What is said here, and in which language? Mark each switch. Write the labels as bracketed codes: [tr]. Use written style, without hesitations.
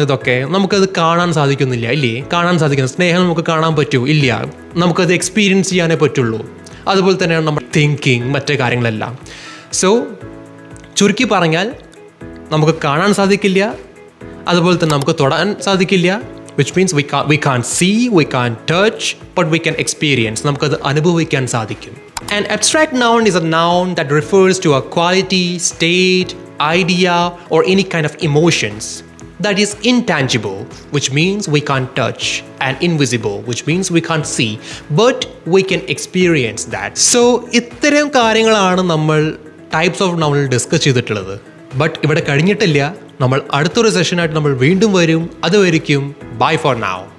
[ml] ഇതൊക്കെ നമുക്കത് കാണാൻ സാധിക്കുന്നില്ല, ഇല്ലേ? കാണാൻ സാധിക്കുന്ന സ്നേഹം നമുക്ക് കാണാൻ പറ്റൂ? ഇല്ല. നമുക്കത് എക്സ്പീരിയൻസ് ചെയ്യാനേ പറ്റുള്ളൂ. അതുപോലെ തന്നെയാണ് നമ്മുടെ തിങ്കിങ്, മറ്റേ കാര്യങ്ങളെല്ലാം. സോ ചുരുക്കി പറഞ്ഞാൽ നമുക്ക് കാണാൻ സാധിക്കില്ല, അതുപോലെ തന്നെ നമുക്ക് തൊടാൻ സാധിക്കില്ല. [en] Which means we can't see, we can't touch, but we can experience. [ml] നമുക്കത് അനുഭവിക്കാൻ സാധിക്കും. [en] An abstract noun is a noun that refers to a quality, state, idea, or any kind of emotions that is intangible, which means we can't touch, and invisible, which means we can't see, but we can experience that. [ml] So ഇത്തരം കാര്യങ്ങളാണ് നമ്മൾ types of നൗണിൽ discuss ചെയ്തിട്ടുള്ളത്. But ഇവിടെ കഴിഞ്ഞിട്ടില്ല. നമ്മൾ അടുത്തൊരു സെഷനായിട്ട് നമ്മൾ വീണ്ടും വരും. അതുവരെയ്ക്കും [en] Bye for now.